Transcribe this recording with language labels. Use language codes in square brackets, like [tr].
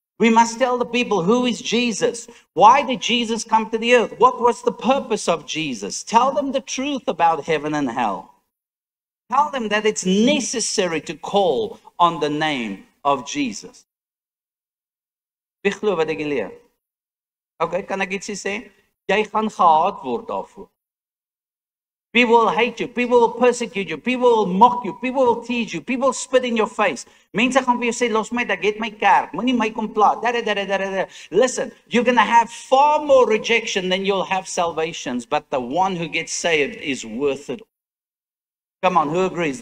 [en] We must tell the people, who is Jesus? Why did Jesus come to the earth? What was the purpose of Jesus? Tell them the truth about heaven and hell. Tell them that it's necessary to call on the name of Jesus. [af] Wie glo wat ek leer? Okay, kan ek ietsie sê? Jy gaan gehaat word daarvoor. [en] People will hate you, people will persecute you, people will mock you, people will tease you, people will spit in your face. [af] Mense gaan vir jou sê, los my, ek het my kerk, moenie my kom pla. [en] Listen, you're going to have far more rejection than you'll have salvations, but the one who gets saved is worth it. Come on, who agrees?